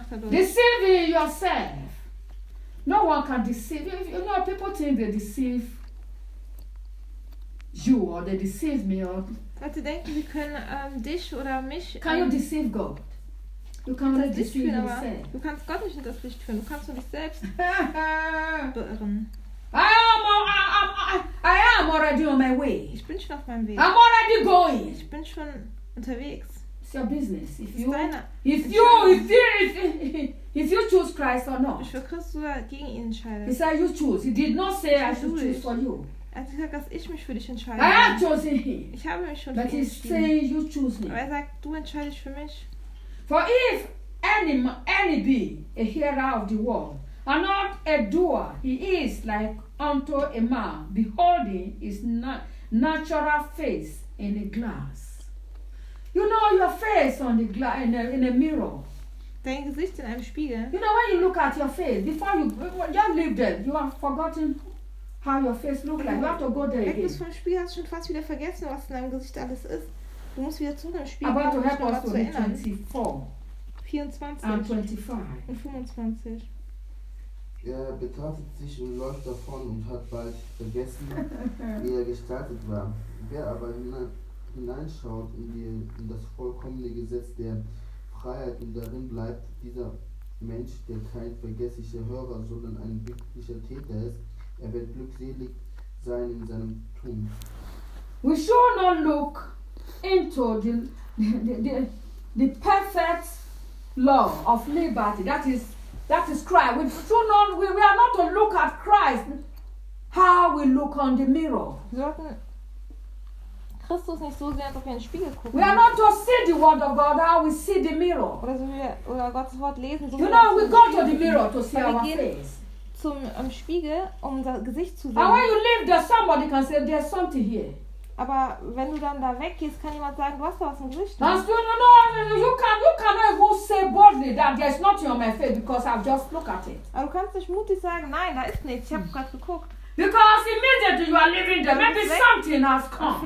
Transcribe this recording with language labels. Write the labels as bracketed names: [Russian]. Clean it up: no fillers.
[English] Deceiving yourself. No one can deceive you. You know, people think they deceive you or they deceive me. Or [German] Leute denken, sie können dich oder mich. [English] Can you deceive God? You can only deceive yourself. [German] Du kannst Gott nicht in das Licht führen. Du kannst nur dich selbst beirren. [English] I am already on my way. [German] Ich bin schon auf meinem Weg. [English] I'm already going. [German] Ich bin schon unterwegs. [English] It's your business. If you choose Christ or not. [German] Ich will Christ oder gegen ihn entscheiden. [English] He said you choose. He did not say I should choose for you. [German] Er hat gesagt, dass ich mich für dich entscheide. [English] I have chosen him. [German] Ich habe mich schon [English] But [German] für ihn entschieden. [English] But he saying you choose me. [German] Aber er sagt, du entscheidest für mich. [English] For if any be a hearer of the word and not a doer, he is like unto a man beholding his natural face in a glass. You know your face on the glass in a mirror. [German] Dein Gesicht in einem Spiegel. [English] You know when you look at your face before you just leave there, you have forgotten how your face looks like. You have to go there again. [German] Du bist vom Spiegel, hast schon fast wieder vergessen, was in deinem Gesicht alles ist. Du musst wieder zu dem Spiegel. [English] About to help us to 24 and [German] 25. Und 25. Er betrachtet sich und läuft davon und hat bald vergessen, wie er gestaltet war. Wer aber hineinschaut in das vollkommene Gesetz der Freiheit und darin bleibt, dieser Mensch, der kein vergesslicher Hörer, sondern ein glücklicher Täter ist, er wird glückselig sein in seinem Tun. [English] We should not look into the perfect law of liberty, that is That is Christ. We do not, we are not to look at Christ how we look on the mirror. [German] Christus nicht so sehr als auf einen Spiegel gucken. [English] We are not to see the word of God how we see the mirror. [German] Oder so wie wir Gottes Wort lesen. [English] So you know, we go to the mirror to see our face. [German] Zum Spiegel, um das Gesicht zu sehen. [English] And when you leave there, somebody can say there's something here. [German] Aber wenn du dann da weggehst, kann jemand sagen, du hast da was im Gesicht. [English] And you know, you cannot even say boldly that there's nothing on my face because I've just looked at it. [German] Aber du kannst nicht mutig sagen, nein, da ist nichts. Ich habe gerade geguckt. [English] Because immediately you are leaving there, maybe something has come.